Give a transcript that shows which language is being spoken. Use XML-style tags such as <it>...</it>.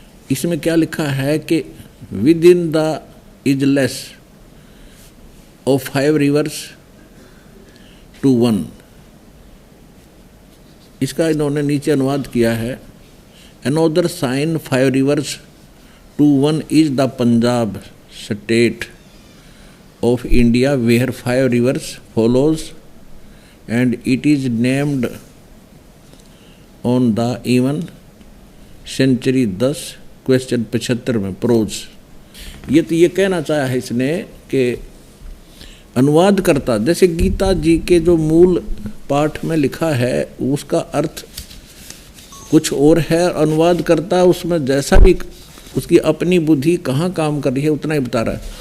<hi>इसमें क्या लिखा है कि</hi> <en>Within the isles of 5 rivers to 1।</en> <hi>इसका इन्होंने नीचे अनुवाद किया है।</hi> <en>Another sign 5 rivers to 1 is the Punjab state of India where 5 rivers follows and it is named on the even century 10 question 75 में prose.</en> <hi>ये तो ये कहना चाहा है इसने कि अनुवाद करता, जैसे गीता जी के जो मूल पाठ में लिखा है उसका अर्थ कुछ और है, अनुवाद करता उसमें जैसा भी उसकी अपनी बुद्धि कहाँ काम कर रही है उतना ही बता रहा है।</hi>